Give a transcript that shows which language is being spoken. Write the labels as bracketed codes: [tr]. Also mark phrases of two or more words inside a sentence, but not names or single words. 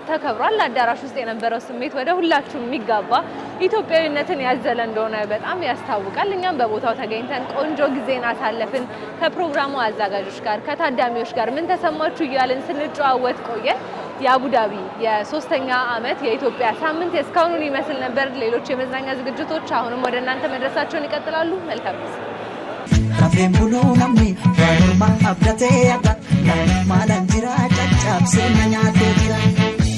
[am] ተከብሯል። አዳራሽ ውስጥ የነበረው ስሜት ወደ ሁላችሁም የሚጋባ ኢትዮጵያዊነትን ያዘለ እንደሆነ በጣም ያስታውቃል። እኛም በቦታው ተገኝተን ቆንጆ ጊዜን አሳለፍን። ከፕሮግራሙ አዘጋጆች ጋር ከታዳሚዎች ጋር ምን ተሰማችሁ እያልን ስንጨዋወት ቆየን። የአቡዳቢ የሶስተኛ ዓመት የኢትዮጵያ ሳምንት እስካሁኑን ይመስል ነበር። ሌሎች የመዝናኛ ዝግጅቶች አሁንም ወደ እናንተ መድረሳቸውን ይቀጥላሉ። መልካም ጊዜ። [om] Rafeen buluu namni morma abdatee akka namni maalaan jira caccabsee na nyaatee jira.